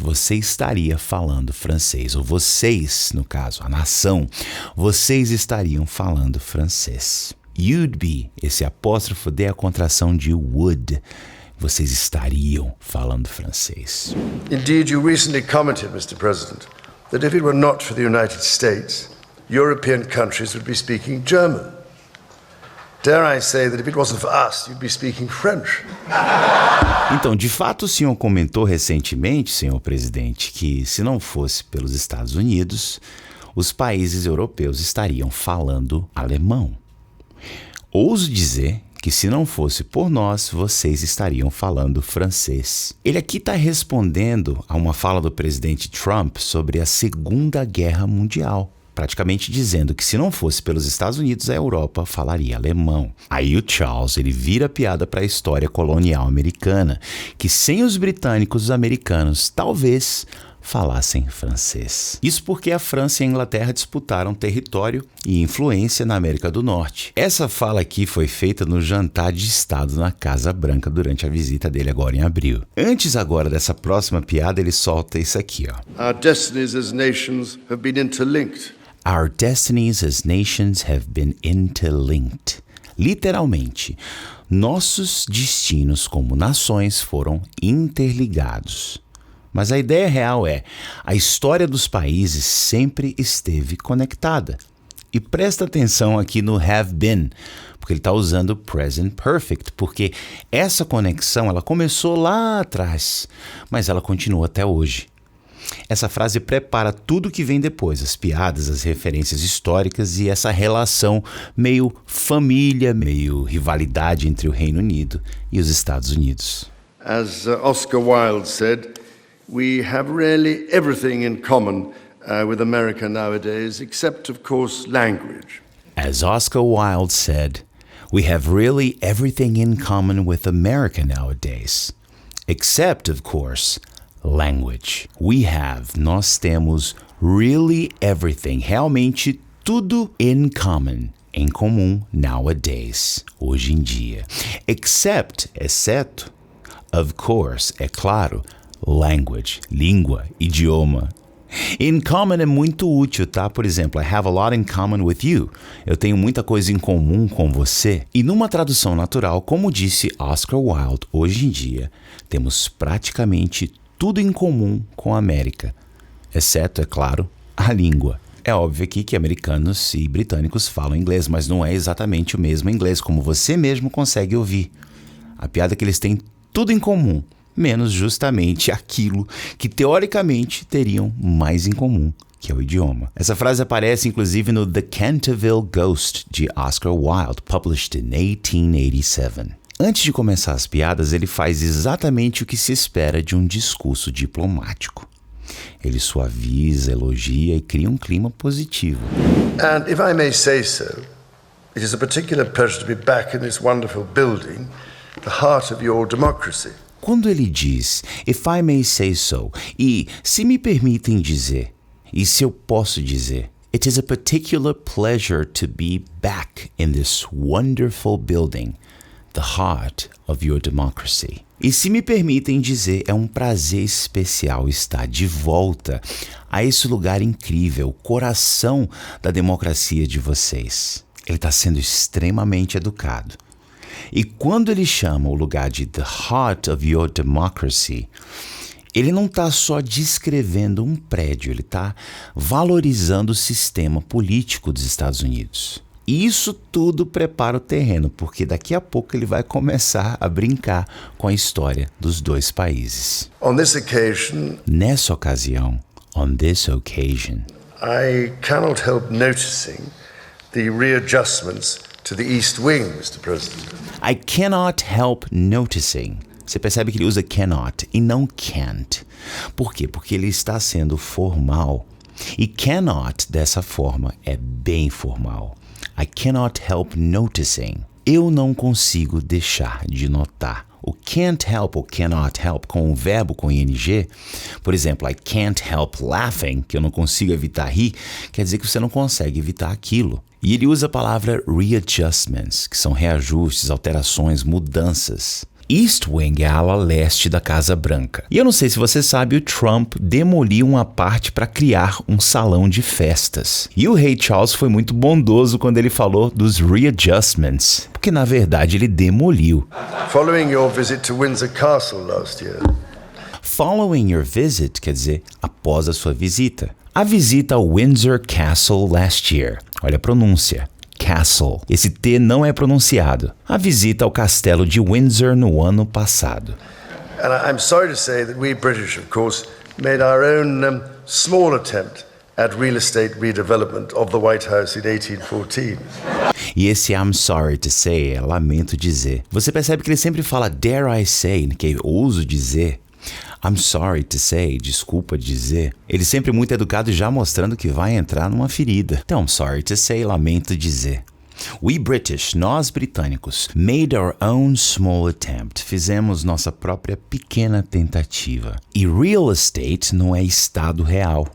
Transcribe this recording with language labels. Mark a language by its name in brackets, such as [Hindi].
[Portuguese] Você estaria falando francês, ou vocês, no caso, a nação, vocês estariam falando francês. [English] You'd be, [Portuguese] esse apóstrofo D é a contração de would. Vocês estariam falando francês. [English] Indeed, you recently commented, Mr. President, that if it were not for the United States, European countries would be speaking German. Dare I say that if it wasn't for us, you'd be speaking French. [Portuguese] Então, de fato, o senhor comentou recentemente, senhor presidente, que se não fosse pelos Estados Unidos, os países europeus estariam falando alemão. Ouso dizer que se não fosse por nós, vocês estariam falando francês. Ele aqui está respondendo a uma fala do presidente Trump sobre a Segunda Guerra Mundial. Praticamente dizendo que se não fosse pelos Estados Unidos, a Europa falaria alemão. Aí o Charles, ele vira piada para a história colonial americana, que sem os britânicos, os americanos talvez falassem francês. Isso porque a França e a Inglaterra disputaram território e influência na América do Norte. Essa fala aqui foi feita no jantar de Estado na Casa Branca durante a visita dele agora em abril. Antes agora dessa próxima piada, ele solta isso aqui, ó. [English] Our destinies as nations have been interlinked. Our destinies as nations have been interlinked. [Portuguese] Literalmente, nossos destinos como nações foram interligados. Mas a ideia real é, a história dos países sempre esteve conectada. E presta atenção aqui no [English] have been, [Portuguese] porque ele está usando o present perfect, porque essa conexão ela começou lá atrás, mas ela continua até hoje. Essa frase prepara tudo que vem depois, as piadas, as referências históricas e essa relação meio família, meio rivalidade entre o Reino Unido e os Estados Unidos. [English] As Oscar Wilde said, we have really everything in common with America nowadays, except, of course, language. As Oscar Wilde said, we have really everything in common with America nowadays, except, of course, language. [Portuguese] Nós temos [English] really everything, [Portuguese] realmente tudo [English] in common, [Portuguese] em comum [English] nowadays, [Portuguese] hoje em dia. [English] Except, [Portuguese] exceto, [English] of course, [Portuguese] é claro, [English] language, [Portuguese] língua, idioma. [English] In common [Portuguese] é muito útil, tá? Por exemplo, [English] I have a lot in common with you. [Portuguese] Eu tenho muita coisa em comum com você. E numa tradução natural, como disse Oscar Wilde, hoje em dia, temos praticamente tudo em comum com a América, exceto, é claro, a língua. É óbvio aqui que americanos e britânicos falam inglês, mas não é exatamente o mesmo inglês, como você mesmo consegue ouvir. A piada é que eles têm tudo em comum, menos justamente aquilo que teoricamente teriam mais em comum, que é o idioma. Essa frase aparece inclusive no The Canterville Ghost, de Oscar Wilde, [English] published in 1887. [Portuguese] Antes de começar as piadas, ele faz exatamente o que se espera de um discurso diplomático. Ele suaviza, elogia e cria um clima positivo. [English] And if I may say so, it is a particular pleasure to be back in this wonderful building the heart of your democracy. [Portuguese] Quando ele diz, [English] if I may say so, [Portuguese] e se me permitem dizer, e se eu posso dizer, [English] it is a particular pleasure to be back in this wonderful building, the heart of your democracy. [Portuguese] E se me permitem dizer, é um prazer especial estar de volta a esse lugar incrível, coração da democracia de vocês. Ele está sendo extremamente educado. E quando ele chama o lugar de [English] the heart of your democracy, [Portuguese] ele não está só descrevendo um prédio, ele está valorizando o sistema político dos Estados Unidos. E isso tudo prepara o terreno, porque daqui a pouco ele vai começar a brincar com a história dos dois países. [English] On this occasion, [Portuguese] Nessa ocasião, [English] on this occasion, I cannot help noticing the readjustments to the East Wing, Mr. President. I cannot help noticing. [Portuguese] Você percebe que ele usa cannot e não can't. Por quê? Porque ele está sendo formal. E cannot, dessa forma, é bem formal. [English] I cannot help noticing. [Portuguese] Eu não consigo deixar de notar. O can't help ou cannot help com o verbo com ing, por exemplo, [English] I can't help laughing, [Portuguese] que eu não consigo evitar rir, quer dizer que você não consegue evitar aquilo. E ele usa a palavra readjustments, que são reajustes, alterações, mudanças. East Wing é a ala leste da Casa Branca. E eu não sei se você sabe, o Trump demoliu uma parte para criar um salão de festas. E o rei Charles foi muito bondoso quando ele falou dos readjustments, porque na verdade ele demoliu. [English] Following your visit to Windsor Castle last year, Following your visit [Portuguese] quer dizer após a sua visita. A visita ao Windsor Castle [English] last year. [Portuguese] Olha a pronúncia. Castle. Esse T não é pronunciado. A visita ao castelo de Windsor no ano passado. [English] and I'm sorry to say that we British, of course, made our own small attempt at real estate redevelopment of the White House in 1814. [Portuguese] E esse [English] I'm sorry to say [Portuguese] é lamento dizer. Você percebe que ele sempre fala [English] dare I say, [Portuguese] que eu ouso dizer. [English] I'm sorry to say, [Portuguese] desculpa dizer. Ele sempre muito educado, já mostrando que vai entrar numa ferida. Então, [English] I'm sorry to say, [Portuguese] lamento dizer. [English] We British, [Portuguese] nós britânicos, [English] made our own small attempt. [Portuguese] Fizemos nossa própria pequena tentativa. E real estate não é estado real.